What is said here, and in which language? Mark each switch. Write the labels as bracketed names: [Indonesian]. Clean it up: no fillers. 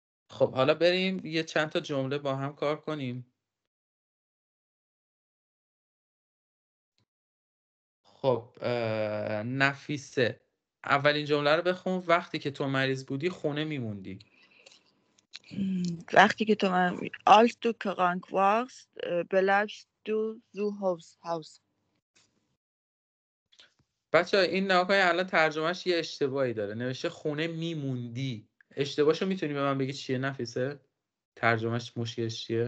[Persian] خب حالا بریم یه چند تا جمله با هم کار کنیم. خب نفیسه، اولین جمله رو بخون. وقتی که تو مریض بودی خونه میموندی. وقتی که [German] als du krank warst, bleibst du zu Hause. [Persian] بچه‌ها این نگاه الان ترجمهش یه اشتباهی داره، نوشته خونه میموندی. اشتباهشو میتونی به من بگی چیه نفیسه؟ ترجمهش مشکلش چیه؟